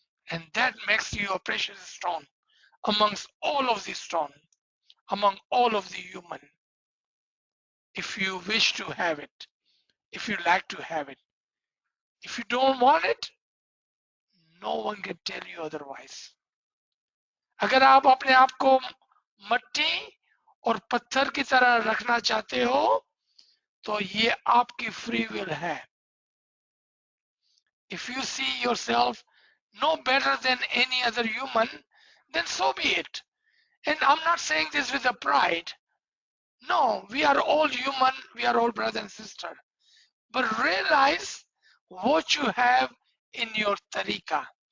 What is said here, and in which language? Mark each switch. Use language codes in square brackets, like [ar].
[en] And that makes you a precious stone amongst all of the stone, among all of the human. If you wish to have it, if you like to have it. If you don't want it, no one can tell you otherwise. [hi] अगर आप अपने आप को मट्टी और पत्थर की तरह रखना चाहते हो तो ये आपकी free will है. [en] If you see yourself no better than any other human, then so be it. And I'm not saying this with a pride. No, we are all human, we are all brother and sister. But realize what you have in your tariqah.